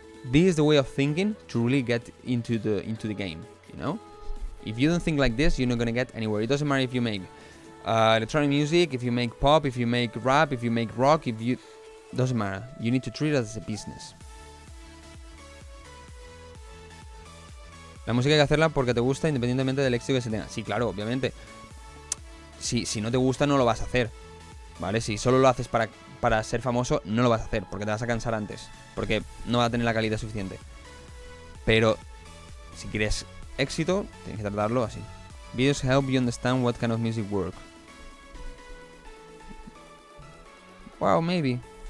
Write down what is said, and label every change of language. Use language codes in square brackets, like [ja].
[en] This is the way of thinking to really get into the game, you know? If you don't think like this, you're not gonna get anywhere. It doesn't matter if you make electronic music, if you make pop, if you make rap, if you make rock, doesn't matter. You need to treat it as a business. [es] La música hay que hacerla porque te gusta, independientemente del éxito que se tenga. Sí, claro, obviamente. Si no te gusta, no lo vas a hacer, ¿vale? Si solo lo haces para ser famoso, no lo vas a hacer, porque te vas a cansar antes, porque no vas a tener la calidad suficiente. Pero si quieres éxito, tienes que tratarlo así. [en] Videos help you understand what kind of music work. Wow, maybe.